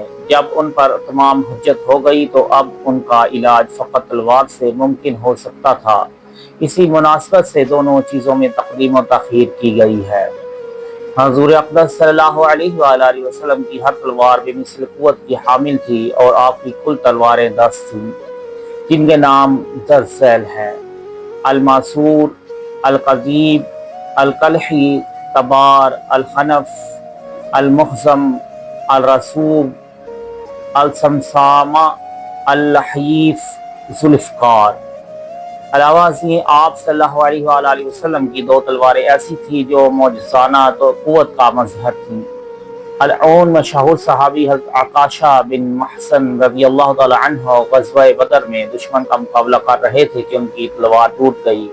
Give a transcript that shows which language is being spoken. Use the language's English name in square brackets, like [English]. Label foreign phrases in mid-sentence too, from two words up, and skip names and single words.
[Urdu] جب ان پر تمام حجت ہو گئی تو اب ان کا علاج فقط تلوار سے ممکن ہو سکتا تھا۔ اسی مناسبت سے دونوں چیزوں میں تقدیم و تاخیر کی گئی ہے۔ حضور اقدس [Arabic] صلی اللہ علیہ وآلہ وسلم [Urdu] کی ہر تلوار بے مثل قوت کی حامل تھی، اور آپ کی کل تلواریں 10 تھیں، جن کے نام درج ذیل ہیں: الماسور، القضیب، القلحی، تبار، الخنف، المخزم، الرسوب، السمسامہ، اللحیف، ذوالفقار۔ علاوہ ازیں آپ [Arabic] صلی اللہ علیہ وآلہ وسلم [Urdu] کی دو تلواریں ایسی تھیں جو معجزانہ قوت کا مظہر تھیں۔ العون مشہور صحابی حضرت عکاشہ بن محصن [Arabic] رضی اللہ تعالی عنہ [Urdu] غزوہ بدر میں دشمن کا مقابلہ کر رہے تھے کہ ان کی تلوار ٹوٹ گئی۔